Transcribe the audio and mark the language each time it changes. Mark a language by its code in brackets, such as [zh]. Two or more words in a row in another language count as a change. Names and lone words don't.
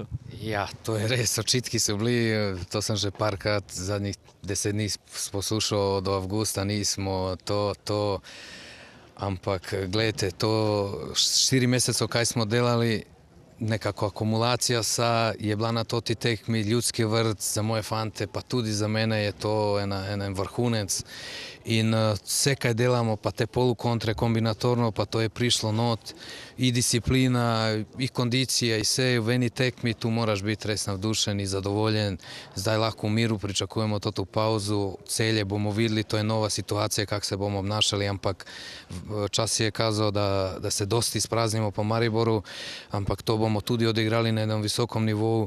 [sl] Ja, to je res, očitki so bili, to sem že parkrat zadnjih 10 dni poslušal, do avgusta nismo to, ampak gledajte, to 4 mesecev, kaj smo delali, nekako akumulacija je bila na toti tekmi. Ljudski vrt za moje fante, pa tudi za mene je to en vrhunec. In vse, kaj delamo, pa te polukontre kombinatorno, pa to je prišlo not, i disciplina, i kondicija, i vse v eni tekmi, tu moraš biti res navdušen i zadovoljen. Zdaj lahko v miru pričakujemo to pauzu, celje bomo videli, to je nova situacija, kako se bomo obnašali, ampak čas je [hr] kazao da se dosti ispraznimo [sl] po Mariboru, ampak to bomo tudi odigrali na jednom visokom nivou.